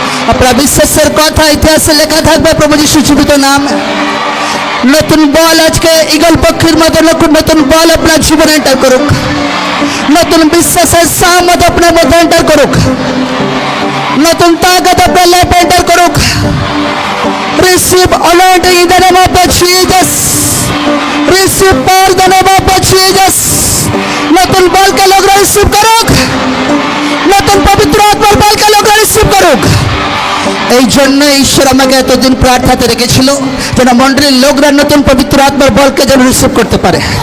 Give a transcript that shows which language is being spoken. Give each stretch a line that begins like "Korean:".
Bangla: আপনার বিশ্বাসের কথা ইতিহাসে লেখা থাকবে প্রভু যিশু জীবিত নামে। নতুন বল আজকে ঈগল পক্ষীর মতো নতুন বল আপনার জীবনে এন্টার করুক। নতুন বিশ্বাসের সামত আপনার মধ্যে এন্টার করুক। নতুন তাকত আপনার লাইফে এন্টার করুক।
English: Receive anointing in the name of the Jesus. Receive power in the name of the Jesus.
Bangla: নতুন বলকে লোকরা রিসিভ করুক। নতুন পবিত্র আত্মার বলকে লোকরা রিসিভ করুক। এই জন্য ঈশ্বর আমাকে এতদিন প্রার্থনাতে রেখেছিল যেন মন্ডলীর লোকরা নতুন পবিত্র আত্মার বলকে যেন রিসিভ করতে পারে।